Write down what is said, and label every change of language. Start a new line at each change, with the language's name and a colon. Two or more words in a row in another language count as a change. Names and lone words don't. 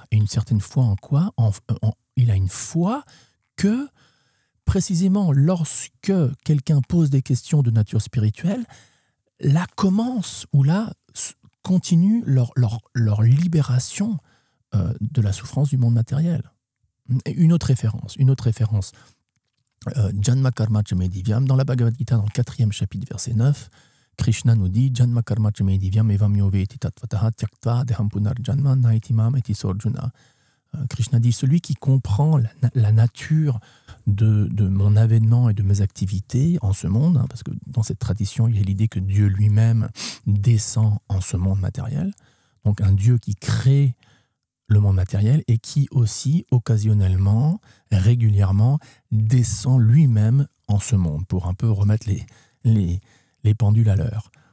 French: Et une certaine foi en quoi ? Il a une foi que, précisément, lorsque quelqu'un pose des questions de nature spirituelle, là commence ou là continue leur libération de la souffrance du monde matériel. Et une autre référence.
Sanskrit: जन्म कर्म च मे दिव्यम्,
French: dans la Bhagavad Gita, dans le 4e chapitre, verset 9, Krishna nous dit
Sanskrit: जन्म कर्म च मे दिव्यम् एवं यो वेत्ति तत्त्वतः त्यक्त्वा देहं पुनर्जन्म नैति माम् एति सोऽर्जुन.
French: Krishna dit celui qui comprend la nature de mon avènement et de mes activités en ce monde, parce que dans cette tradition, il y a l'idée que Dieu lui-même descend en ce monde matériel, donc un Dieu qui crée le monde matériel et qui aussi, occasionnellement, régulièrement, descend lui-même en ce monde pour un peu remettre les pendules à l'heure.